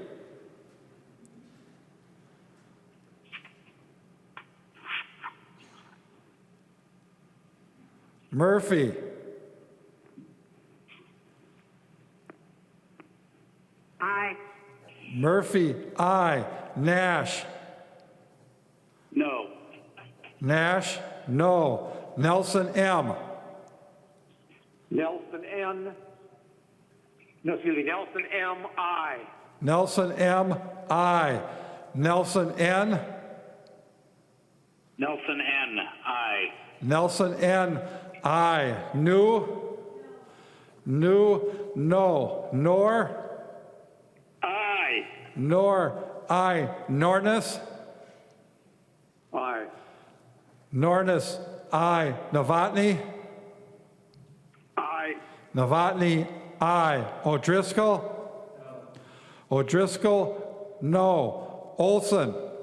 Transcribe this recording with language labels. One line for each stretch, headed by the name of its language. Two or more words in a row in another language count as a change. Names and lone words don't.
English: Murphy. Aye. Murphy, aye. Nash. No. Nash, no. Nelson M. Nelson N. No, excuse me, Nelson M. I. Nelson M, aye. Nelson N. Nelson N. I. Nelson N, aye. New. New, no. Nor. I. Nor, aye. Nornis. Aye. Nornis, aye. Novotny. Aye. Novotny, aye. O'Driscoll? O'Driscoll, no. Olson?